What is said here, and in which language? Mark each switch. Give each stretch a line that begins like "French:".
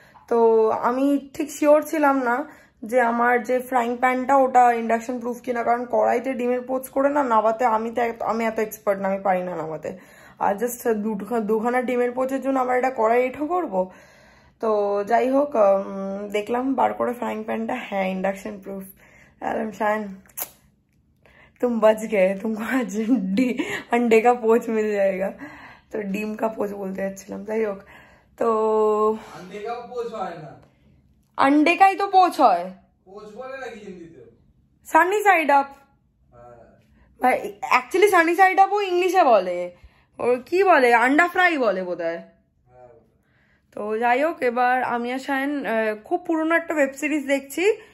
Bangla: তো আমি ঠিক শিওর ছিলাম না যে আমার যে ফ্রাইং প্যানটা ওটা ইন্ডাকশন প্রুফ কিনা। কারণ কড়াইতে ডিমের পোচ করে না নাবাতে আমি এত এক্সপার্ট না, আমি পারি না নাবাতে। আর জাস্ট দুখানা ডিমের পোচের জন্য আবার এটা কড়াই এঁঠো করবো। তো যাই হোক, দেখলাম বার করে ফ্রাইং প্যানটা, হ্যাঁ ইন্ডাকশন প্রুফ।
Hindi: शायन तुम बच गए, तुमको आज अंडे का पोच मिल जाएगा। तो
Bangla: ডিম
Hindi: का पोच बोलते
Bangla: যাচ্ছিলাম। যাই হোক, তো
Hindi: अंडे का पोच
Bangla: হয় না,
Hindi: अंडे का ही तो पोच
Bangla: হয়। पोच বলে নাকি হিন্দিতে? Sunny side up. ভাই অ্যাকচুয়ালি সানি সাইড আপ ও ইংলিশে বলে, ওর কি বলে আন্ডা ফ্রাই বলে বোধহয়। তো যাই হোক, এবার আমি আর শায়ন খুব পুরনো একটা ওয়েব সিরিজ দেখছি।